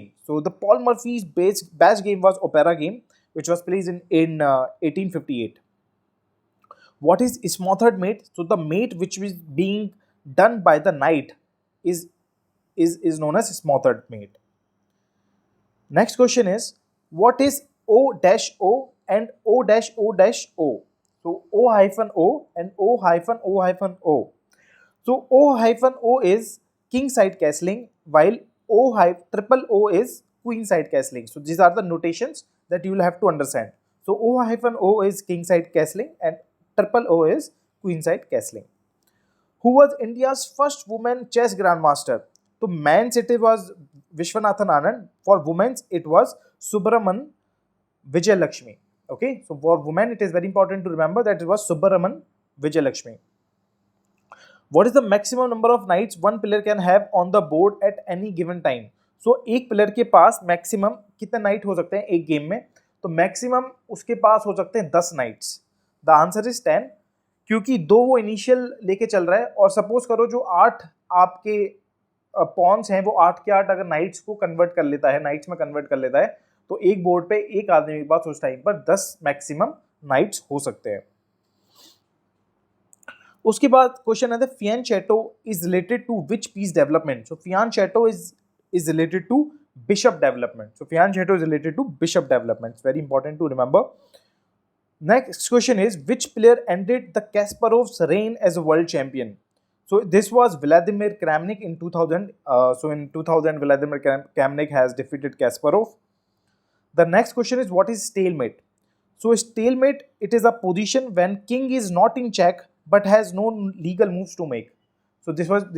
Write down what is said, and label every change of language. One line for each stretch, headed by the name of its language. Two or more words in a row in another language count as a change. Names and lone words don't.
English: So the Paul Morphy's base game was Opera Game, which was played in 1858. What is smothered mate? So the mate which is being done by the knight is known as smothered mate. Next question is, what is O-O and O-O-O? So O-O and O-O-O. So O-O is king side castling, while O is queen side castling. So these are the notations that you will have to understand. So O-O is king side castling and O is queen side castling. Who was India's first woman chess grandmaster? So men's it was Vishwanathan Anand. For women's it was Subramanian Vijayalakshmi. Okay, so for women it is very important to remember that it was Subramanian Vijayalakshmi. What is the maximum number of knights one player can have on the board at any given time?
Hindi: So एक प्लेयर के पास मैक्सिमम कितने नाइट हो सकते हैं एक गेम में? तो मैक्सिमम उसके पास हो सकते हैं 10 नाइट्स.
English: the answer is 10,
Hindi: क्योंकि 2 वो इनिशियल लेके चल रहा है, और सपोज करो जो 8 आपके पॉन्स हैं वो 8 के 8 अगर नाइट्स को कन्वर्ट कर लेता है, नाइट्स में कन्वर्ट कर लेता है, तो एक बोर्ड पे एक आदमी के पास उस टाइम पर 10
English: maximum knights
Hindi: हो सकते हैं. उसके बाद क्वेश्चन है,
English: fianchetto is related to which piece development? so fianchetto is related to bishop development. so fianchetto is related to bishop development. very important to remember. next question is, which player ended the Kasparov's reign as a world champion? So this was Vladimir Kramnik in 2000. So in 2000, Vladimir Kramnik has defeated Kasparov. The next question is, what is stalemate? So stalemate, it is a position when king is not in check but has no legal moves to make.